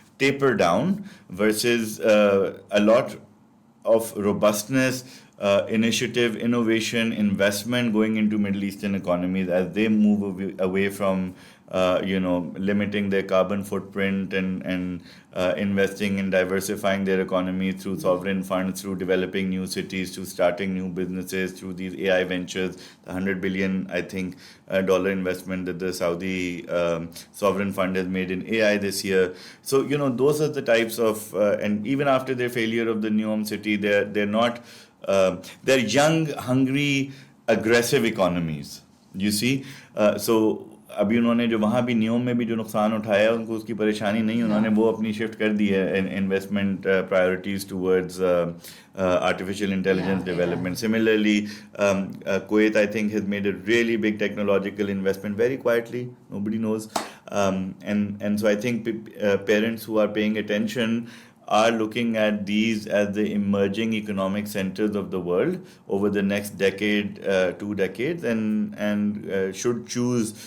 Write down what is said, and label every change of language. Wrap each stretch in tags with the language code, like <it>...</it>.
<en>taper down versus a lot of robustness, initiative, innovation, investment going into Middle Eastern economies as they move away from, limiting their carbon footprint and investing in diversifying their economy through sovereign funds, through developing new cities, through starting new businesses, through these AI ventures, the 100 billion, I think, dollar investment that the Saudi sovereign fund has made in AI this year. So, those are the types of, and even after their failure of the Neom city, they're not, they're young, hungry, aggressive economies. You see, so</en> <ur>ابھی انہوں نے جو وہاں بھی نیوم میں بھی جو نقصان اٹھایا ہے ان کو اس کی پریشانی نہیں, انہوں نے وہ اپنی شفٹ کر دی ہے</ur> <en>Investment priorities towards artificial intelligence development. Similarly, Kuwait, I think, has made a really big technological investment very quietly. Nobody knows. And so I think parents who are paying attention are looking at these as the emerging economic centers of the world over the next decade, 2 decades, and should choose.</en>